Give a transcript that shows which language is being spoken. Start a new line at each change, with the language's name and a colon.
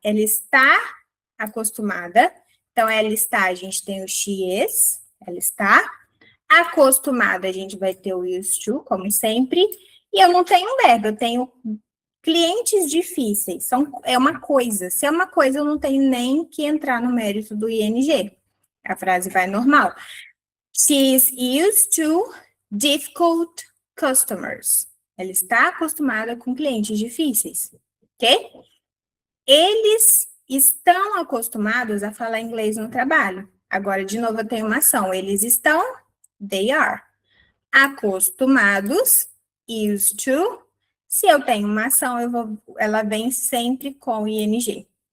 Portuguese: Ela está acostumada. Então, ela está, a gente tem o
English: she is,
Portuguese: ela está. Acostumada, a gente vai ter o used to, como sempre. E eu não tenho verbo, eu tenho clientes difíceis. É uma coisa. Se é uma coisa, eu não tenho nem que entrar no mérito do ing. A frase vai normal.
English: She is used to difficult customers.
Portuguese: Ela está acostumada com clientes difíceis, ok? Eles estão acostumados a falar inglês no trabalho. Agora, de novo, eu tenho uma ação. Eles estão,
English: they are.
Portuguese: Acostumados, used to. Se eu tenho uma ação, ela vem sempre com ing.